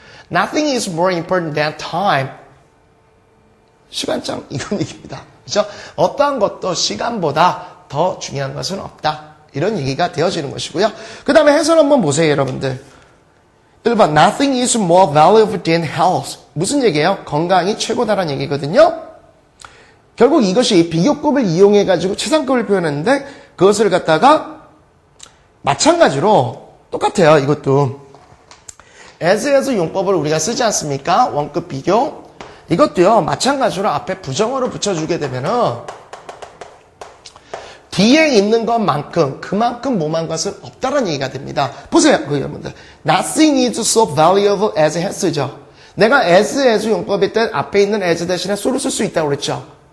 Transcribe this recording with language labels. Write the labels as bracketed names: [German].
[English] Nothing is more important than time. [Korean] 시간장, 이건 얘기입니다. 그죠? 어떠한 것도 시간보다 더 중요한 것은 없다. 이런 얘기가 되어지는 것이고요. 그 다음에 해설 한번 보세요, 여러분들. [English] 1번, nothing is more valuable than health. [Korean] 무슨 얘기예요? 건강이 최고다라는 얘기거든요. 결국 이것이 비교급을 이용해가지고 최상급을 표현했는데 그것을 갖다가 마찬가지로 똑같아요, 이것도. as에서 용법을 우리가 쓰지 않습니까? 원급 비교. 이것도요, 마찬가지로 앞에 부정어를 붙여주게 되면은 뒤에 있는 것만큼 그만큼 뭐만 것은 없다는 얘기가 됩니다. 보세요, 여러분들. [English] Nothing is so valuable as has죠. [Korean] 내가 as 용법일 때 앞에 있는 as 대신에 so를 쓸 수 있다고 그랬죠.